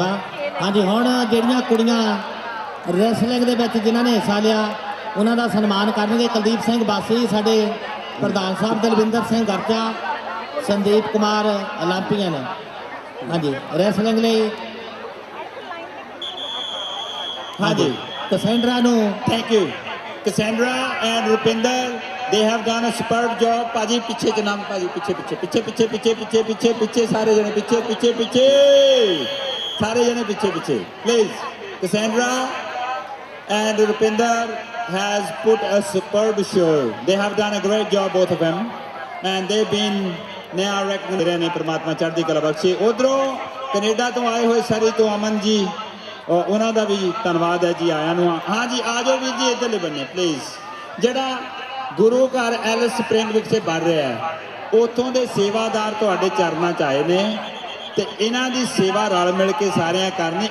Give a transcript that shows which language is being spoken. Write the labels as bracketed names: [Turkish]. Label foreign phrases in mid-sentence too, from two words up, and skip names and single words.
[Punjabi] ਹਾਂਜੀ, ਹੁਣ ਜਿਹੜੀਆਂ ਕੁੜੀਆਂ ਰੈਸਲਿੰਗ ਦੇ ਵਿੱਚ ਜਿਨ੍ਹਾਂ ਨੇ ਹਿੱਸਾ ਲਿਆ ਉਹਨਾਂ ਦਾ ਸਨਮਾਨ ਕਰਨਗੇ ਕੁਲਦੀਪ ਸਿੰਘ ਬਾਸੀ, ਸਾਡੇ ਪ੍ਰਧਾਨ ਸਾਹਿਬ ਦਲਵਿੰਦਰ ਸਿੰਘ ਗਰਚਾ, ਸੰਦੀਪ ਕੁਮਾਰ ਓਲੰਪੀਅਨ। ਹਾਂਜੀ, ਰੈਸਲਿੰਗ ਲਈ ਹਾਂਜੀ ਕਸੈਂਡਰਾ ਨੂੰ। [English] thank you Cassandra and Rupinder, they have done a superb job। [Punjabi] ਭਾਜੀ ਪਿੱਛੇ ਜਨਾਬ, ਭਾਜੀ ਪਿੱਛੇ ਪਿੱਛੇ ਪਿੱਛੇ ਪਿੱਛੇ ਪਿੱਛੇ ਪਿੱਛੇ ਪਿੱਛੇ ਪਿੱਛੇ ਸਾਰੇ ਜਣੇ ਪਿੱਛੇ ਪਿੱਛੇ ਪਿੱਛੇ ਸਾਰੇ ਜਣੇ ਪਿੱਛੇ ਪਿੱਛੇ ਪਲੀਜ਼। [English] ਕਸੈਂਡਰਾ and Rupinder has put a superb show. They have done a great job, both of them, and they've been now recognized [Punjabi] ਨੇ ਪ੍ਰਮਾਤਮਾ ਚੜ੍ਹਦੀ ਕਲਾ ਬਖਸ਼ੇ। ਉਧਰੋਂ ਕੈਨੇਡਾ ਤੋਂ ਆਏ ਹੋਏ ਸਰੀ ਤੋਂ ਅਮਨ ਜੀ, ਉਹਨਾਂ ਦਾ ਵੀ ਧੰਨਵਾਦ ਹੈ ਜੀ ਆਇਆਂ ਨੂੰ। ਹਾਂ ਜੀ ਆ ਜਾਓ ਵੀਰ ਜੀ ਇੱਧਰਲੇ ਬੰਨੇ ਪਲੀਜ਼। ਜਿਹੜਾ ਗੁਰੂ ਘਰ ਐਲ ਸਪਰਿੰਗ ਵਿਖੇ ਬਣ ਰਿਹਾ ਹੈ ਉੱਥੋਂ ਦੇ ਸੇਵਾਦਾਰ ਤੁਹਾਡੇ ਚਰਨਾਂ 'ਚ ਆਏ ਨੇ ਤੇ ਇਹਨਾਂ ਦੀ ਸੇਵਾ ਰਲ ਮਿਲ ਕੇ ਸਾਰਿਆਂ ਕਰਨੀ।